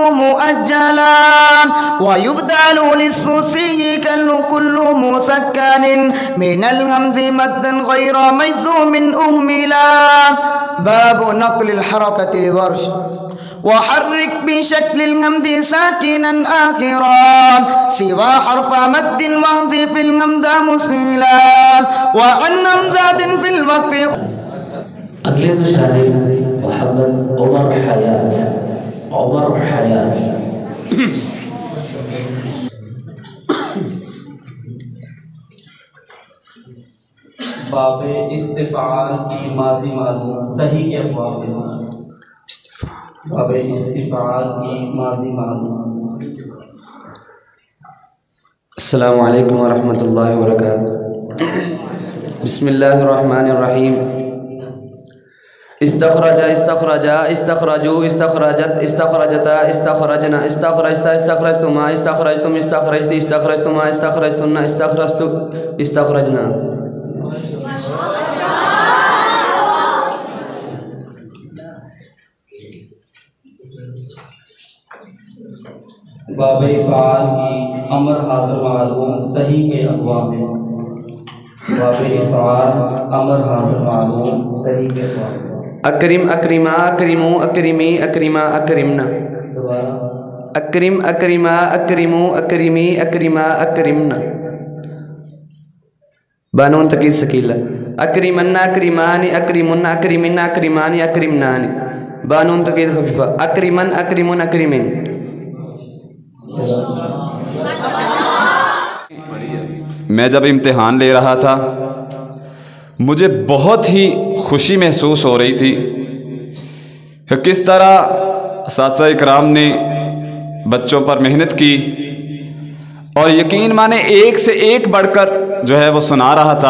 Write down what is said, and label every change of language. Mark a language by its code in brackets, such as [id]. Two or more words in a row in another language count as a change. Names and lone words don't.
[ar] مؤجلا، ويبدل للسوسي كل مسكن من الهمز مدا غير مجزوم أهملا، باب نقل الحركة لورش، وحرك بشكل الهمز ساكنا آخرا سوى حرف مد واضف الهمز مسهلا، وعن همزات في الوقف۔ [ur] اگلے مشاہدے محمد عمر حیات، عمر حیات۔ باب استفعال کی ماضی معلوم صحیح کے ابواب میں۔ باب استفعال کی ماضی معلوم۔ [ar] السلام علیکم ورحمۃ اللہ وبرکاتہ۔ بسم اللہ الرحمن الرحیم۔ استخرج، استخرجا، استخرجوا، استخرجت، استخرجتا، استخرجنا، استخرجتا، استخرجتما، استخرجتم، استخرجت، استخرجتما، استخرجتن، استخرجت، استخرجنا۔ [ur] باب افعال کی امر حاضر معلوم صحیح کے ابواب میں۔ باب افعال امر حاضر معلوم صحیح کے ابواب میں۔ [ar] اکرم، اکرما، اکرمو، اکرمی، اکرما، اکرمنا۔ اکرم، اکرما، اکرمو، اکرمی، اکرما، اکرمنا۔ [ur] بانون تقید سکیلہ۔ [ar] اکرمن، اکرمان، اکرمن، اکرمن، اکرمان، اکرمنان۔ [ur] بانون تقید خفیفہ۔ [ar] اکرمن، اکرمن، اکرمن۔ [ur] میں جب امتحان لے رہا تھا مجھے بہت ہی خوشی محسوس ہو رہی تھی کہ کس طرح اساتذہ اکرام نے بچوں پر محنت کی، اور یقین مانے ایک سے ایک بڑھ کر جو ہے وہ سنا رہا تھا۔